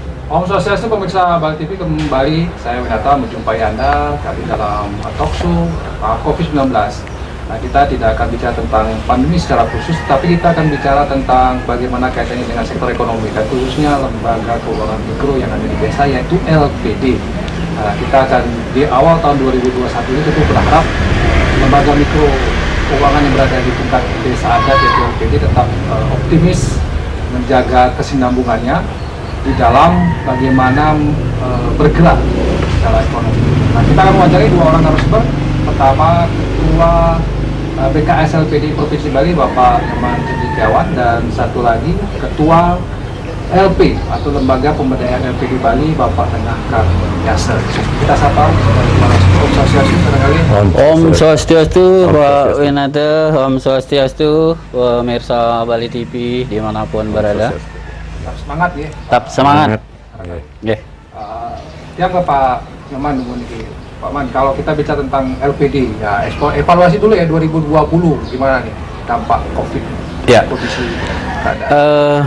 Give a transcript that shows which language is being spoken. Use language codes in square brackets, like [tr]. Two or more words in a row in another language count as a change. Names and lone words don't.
[ban] Om Swastiastu [id] pemirsa Bali TV, kembali saya Winata menjumpai Anda kali dalam talk show COVID-19. Nah, kita tidak akan bicara tentang pandemi secara khusus, tapi kita akan bicara tentang bagaimana kaitannya dengan sektor ekonomi dan khususnya lembaga keuangan mikro yang ada di desa, yaitu LPD. Nah, kita akan di awal tahun 2021 ini tentu berharap lembaga mikro keuangan yang berada di tingkat desa adat yaitu LPD tetap optimis menjaga kesinambungannya di dalam bagaimana bergerak secara ekonomi. Nah, kita akan mewawancarai dua orang narasumber. Pertama, Ketua BKS LPD Provinsi Bali, Bapak Herman Cendekiawan, dan satu lagi Ketua LP atau Lembaga Pemberdayaan LPD Bali, Bapak Tengah Karmiasa. Kita sapa [ban] Om Swastiastu [id] barangkali. [ban] Om Swastiastu, Pak Winata. Om Swastiastu, [id] pemirsa Bali TV dimanapun berada. Tetap semangat ya. Tetap semangat. Ya. Yang ke Pak Herman dulu nih. Pak Man, kalau kita bicara tentang LPD, ya evaluasi dulu ya 2020 gimana nih dampak COVID? Ya. Kondisi keadaan.